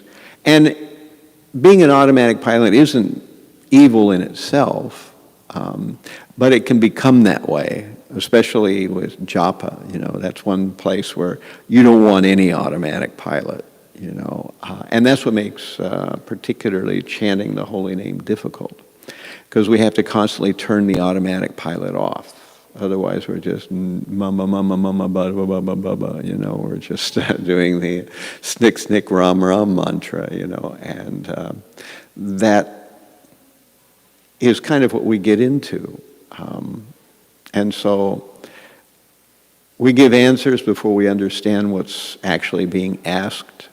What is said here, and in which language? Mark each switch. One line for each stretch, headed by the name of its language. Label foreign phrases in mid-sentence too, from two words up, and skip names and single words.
English: And being an automatic pilot isn't evil in itself, but it can become that way, especially with japa. That's one place where you don't want any automatic pilot, and that's what makes particularly chanting the holy name difficult, because we have to constantly turn the automatic pilot off. Otherwise, we're just mama, mama, mama, ba, ba, ba, ba, ba, ba, we're just doing the snick, snick, ram, ram mantra, and that is kind of what we get into. And so we give answers before we understand what's actually being asked.